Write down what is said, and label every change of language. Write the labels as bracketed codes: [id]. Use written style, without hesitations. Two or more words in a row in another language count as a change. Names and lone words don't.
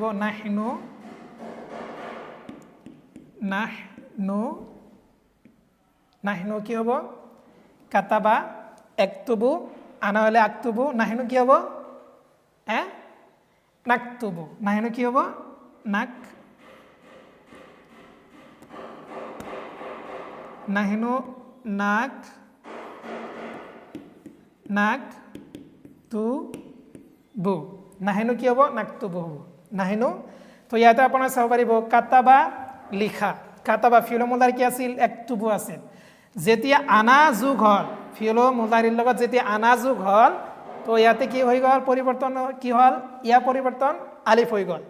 [as] নাহনু। নাহনু কি হ'ব? [ar] كتب. يكتب. أنا [as] হ'লে [ar] أكتب. نحن [as] কি হ'ব? [ar] نكتب. نحن [as] কি হ'ব? [ar] نحن نكتب. [as] নাহনু কি হ'ব? নাকতুবু হ'ব। নাহনু। তো ইয়াতে আপোনাৰ চাব পাৰিব কাতাবা লিখা। [ar] كتب الفعل المضارع [as] কি আছিল? একতুবু আছিল। যেতিয়া আনা যোগ হ'ল, [ar] الفعل المضارع [as] লগত যেতিয়া আনা যোগ হ'ল, তো ইয়াতে কি হৈ গ'ল? পৰিৱৰ্তন কি হ'ল? ইয়াৰ পৰিৱৰ্তন আলিফ হৈ গ'ল।